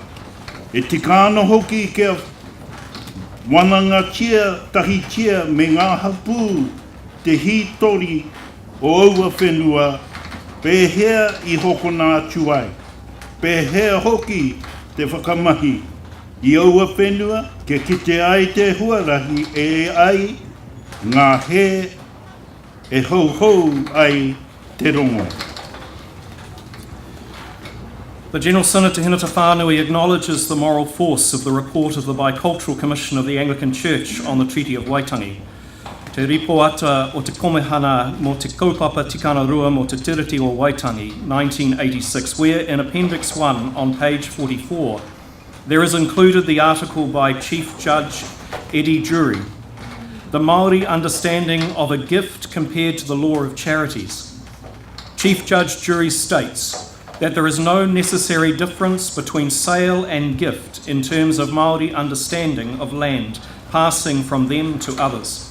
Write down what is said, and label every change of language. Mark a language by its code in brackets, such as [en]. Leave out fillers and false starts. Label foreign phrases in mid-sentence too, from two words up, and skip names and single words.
[mi] E tika ana hoki kia wananga tia, tahi tia me ngā hapū te hitori o aua whenua pēhea i hoko nā atu ai. Pēhea hoki te whakamahi i aua whenua ke kite ai te huarahi e ai ngā he e hou ai te rongo. [en] The General Synod Te Hinata Whānui acknowledges the moral force of the report of the Bicultural Commission of the Anglican Church on the Treaty of Waitangi. [mi] Te ripoata o te komehana mo te kaupapa tikana rua mo te tiriti o Waitangi, 1986, [en] where in Appendix 1 on page 44, there is included the article by Chief Judge Eddie Jury, The Maori Understanding of a Gift Compared to the Law of Charities. Chief Judge Jury states that there is no necessary difference between sale and gift in terms of Maori understanding of land passing from them to others.